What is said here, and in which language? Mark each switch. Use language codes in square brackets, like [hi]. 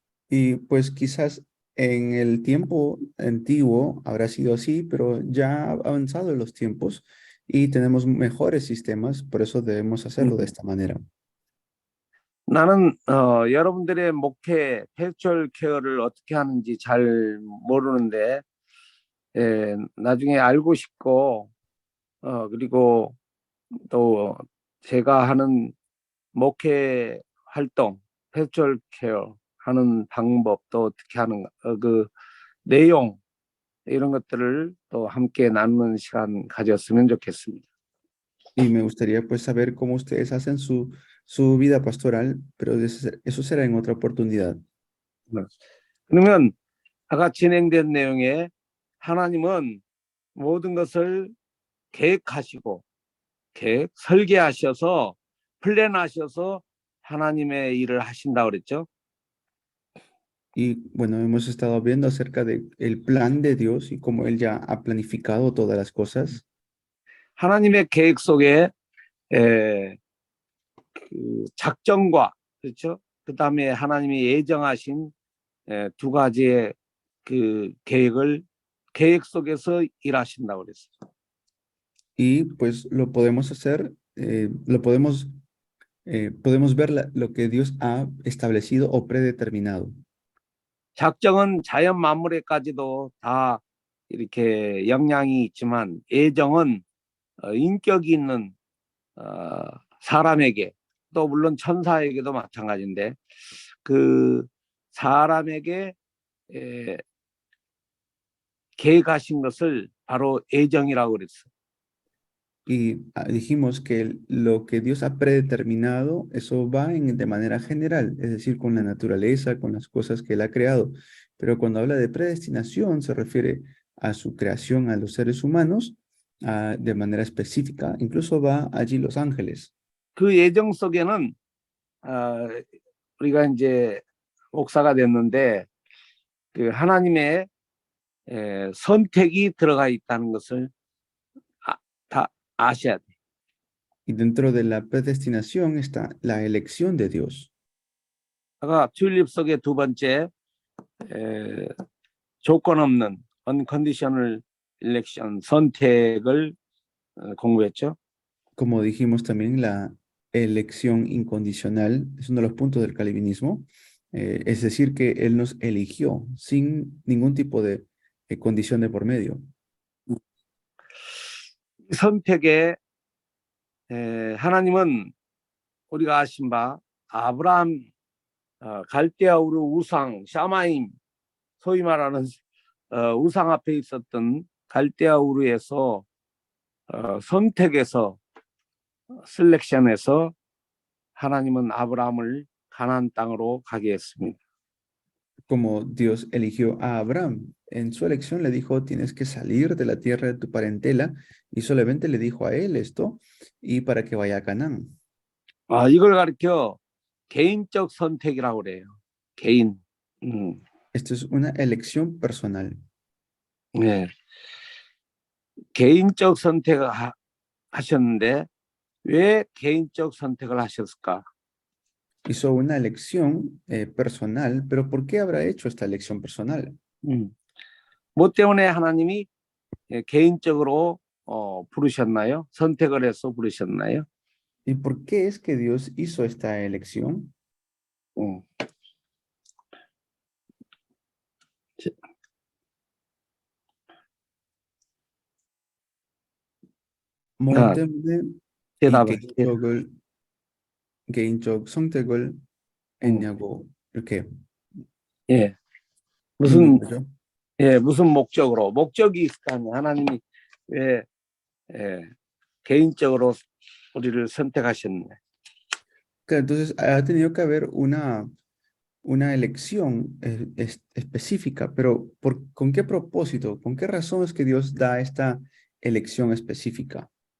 [es] Y pues quizás en el tiempo antiguo habrá sido así, pero ya ha avanzado en los tiempos y tenemos mejores sistemas, por eso debemos hacerlo de esta manera. [ko] 나는 여러분들의 목회, 패스츄얼 케어를 어떻게 하는지 잘 모르는데 나중에 알고 싶고 그리고 또 제가 하는 목회 활동, 패스츄얼 케어 하는 방법도 어떻게 하는 그 내용 이런 것들을 또 함께 나누는 시간 가졌으면 좋겠습니다. [es] Y me gustaría pues saber cómo ustedes hacen su vida pastoral, pero eso será en otra oportunidad. [ko] 그러면 아까 진행된 내용에 하나님은 모든 것을 계획하시고 설계하셔서 플랜하셔서 하나님의 일을 하신다고 그랬죠. [es] Y bueno, hemos estado viendo acerca del plan de Dios y cómo Él ya ha planificado todas las cosas. [ko] 하나님의 계획 속에 그 작정과 그렇죠. 그 다음에 하나님이 예정하신 두 가지의 그 계획 속에서 일하신다고 그랬어요. [es] Y pues lo podemos hacer, podemos ver lo que Dios ha establecido o predeterminado. [ko] 작정은 자연 만물에까지도 다 이렇게 영향이 있지만 예정은 인격이 있는 사람에게 또 물론 천사에게도 마찬가지인데 그 사람에게 계획하신 것을 바로 예정이라고 그랬어요. [es] Y dijimos que lo que Dios ha predeterminado, eso va de manera general, es decir, con la naturaleza, con las cosas que Él ha creado. Pero cuando habla de predestinación, se refiere a su creación a los seres humanos de manera específica. Incluso va allí los ángeles. [ko] 그 예정 속에는 우리가 이제 목사가 됐는데 그 하나님의 선택이 들어가 있다는 것을 다 아셔야 돼. [es] Y dentro de la predestinación está la elección de Dios. [ko] 아까 튤립 속의 두 번째 조건 없는 [en] unconditional election [ko] 선택을 공부했죠. [es] Como dijimos también, la elección incondicional es uno de los puntos del calvinismo. Es decir, que Él nos eligió sin ningún tipo de condición de por medio. [ko] 선택에 하나님은 우리가 아신 바 아브라함 갈대아 우르 우상 샤마임 소위 말하는 우상 앞에 있었던 갈대아 우르에서 선택해서 셀렉션해서 하나님은 아브라함을 가나안 땅으로 가게 했습니다. [es] Como Dios eligió a Abraham, en su elección le dijo, tienes que salir de la tierra de tu parentela, y solamente le dijo a él esto, y para que vaya a Canaán. [ko] 아, 이걸 가리켜 개인적 선택이라고 그래요. 개인. [es] Esto es una elección personal. [ko] 네. 개인적 선택을 하셨는데 왜 개인적 선택을 하셨을까? [es] Hizo una elección personal, pero ¿por qué habrá hecho esta elección personal? [ko] 뭐 때문에 하나님이 개인적으로 부르셨나요? 선택을 해서 부르셨나요? [es] ¿Y por qué es que Dios hizo esta elección? [ko] 뭐 아, 때문에 이 대답을. 개인적 선택을 했냐고 이렇게 예. 묻는 거죠. 무슨 목적으로? 목적이 있을 거 아니에요. 하나님이 왜 개인적으로 우리를 선택하셨네. [es] Entonces ha tenido que haber una elección específica, pero ¿con qué propósito? ¿Con qué razón es que Dios da esta elección específica?